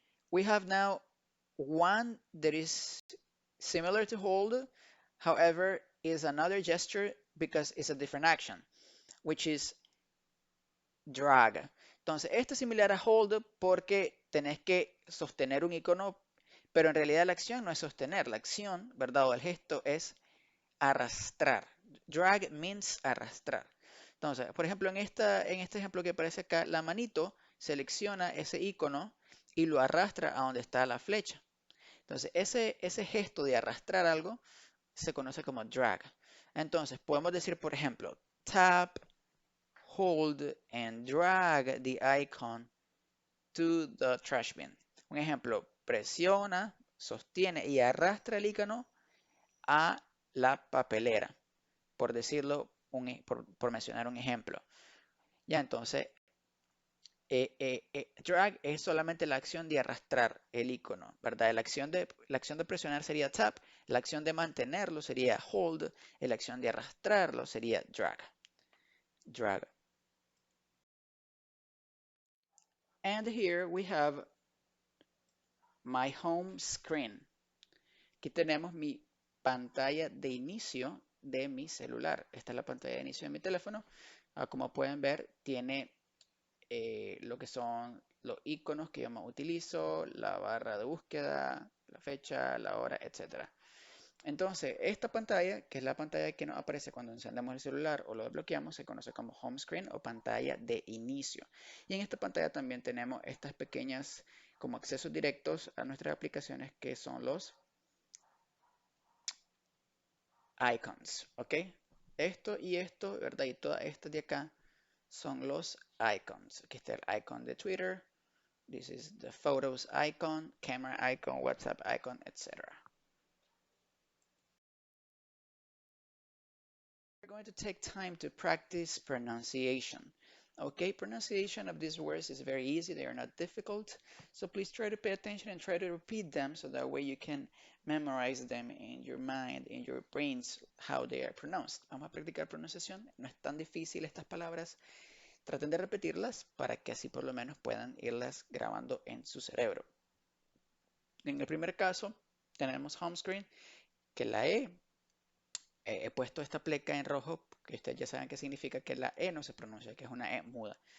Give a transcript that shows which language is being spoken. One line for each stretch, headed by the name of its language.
English: We have now one that is similar to hold, however, is another gesture because it's a different action, which is drag.
Spanish: Entonces, esto es similar a hold porque tenés que sostener un icono, pero en realidad la acción no es sostener, la acción, ¿verdad? O el gesto es arrastrar.
English: Drag means
Spanish: arrastrar. Entonces, por ejemplo, en este ejemplo que aparece acá, la manito selecciona ese icono y lo arrastra a donde está la flecha. Entonces, ese gesto de arrastrar algo se conoce como drag. Entonces, podemos decir, por ejemplo,
English: tap, hold, and drag the icon to the trash bin.
Spanish: Un ejemplo, presiona, sostiene y arrastra el icono a la papelera, por decirlo, por mencionar un ejemplo. Ya, entonces, Drag es solamente la acción de arrastrar el icono, ¿verdad? La acción de presionar sería tap, la acción de mantenerlo sería hold, y la acción de arrastrarlo sería drag.
English: Drag. And here we have my home screen.
Spanish: Aquí tenemos mi pantalla de inicio de mi celular. Esta es la pantalla de inicio de mi teléfono. Como pueden ver, tiene lo que son los iconos que yo más utilizo, la barra de búsqueda, la fecha, la hora, etc. Entonces, esta pantalla, que es la pantalla que nos aparece cuando encendemos el celular o lo desbloqueamos, se conoce como home screen o pantalla de inicio. Y en esta pantalla también tenemos estas pequeñas como accesos directos a nuestras aplicaciones que son los icons, ¿ok? Esto y esto, ¿verdad? Y todas estas de acá son los icons. Aquí está el icon de Twitter.
English: This is the photos icon, camera icon, WhatsApp icon, etc. We're going to take time to practice pronunciation. Okay, pronunciation of these words is very easy. They are not difficult. So please try to pay attention and try to repeat them so that way you can memorize them in your mind, in your brains, how they are pronounced.
Spanish: Vamos a practicar pronunciación. No es tan difícil estas palabras. Traten de repetirlas para que así por lo menos puedan irlas grabando en su cerebro. En el primer caso, tenemos home screen, que la E, he puesto esta pleca en rojo, que ustedes ya saben qué significa que la E no se pronuncia, que es una E muda.